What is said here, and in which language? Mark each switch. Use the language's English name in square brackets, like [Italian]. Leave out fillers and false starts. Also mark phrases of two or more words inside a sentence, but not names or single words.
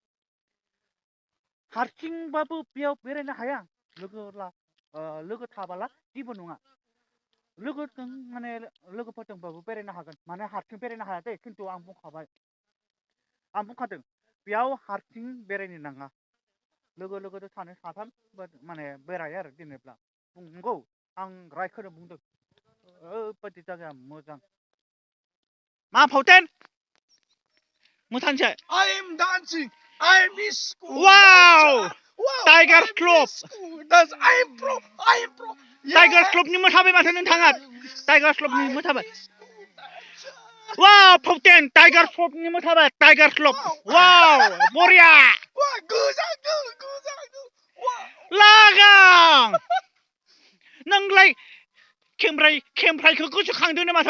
[Bodo] हारसिंबाबो बेयाव बेरायनो हाया लोगो थाबाला जेबो नङा लोगोजों माने लोगोफोरजोंबाबो बेरायनो हागोन माने हारसिं बेरायनो हाया दे खिन्थु आं बुंखादों बेयाव हारसिं बेरायनो नाङा लोगोजों सानै साथाम माने बेरायो आरो जेनेब्ला नंगौ आं रायखौनो बुंदों ओरैबायदि जायगाया मोजां मा फावथेन मोसानोसै [English] I am dancing I miss school Wow! Tiger Club. I am pro [Bodo] टाइगार क्लबनि मोसाबाय माथो नोंथाङा टाइगार क्लबनि मोसाबाय वाव फावटेन टाइगार क्लबनि मोसाबाय टाइगार क्लब वाव बरिया लागां नोंलाय खेमफ्रायखौ गोसोखांदोंनो माथो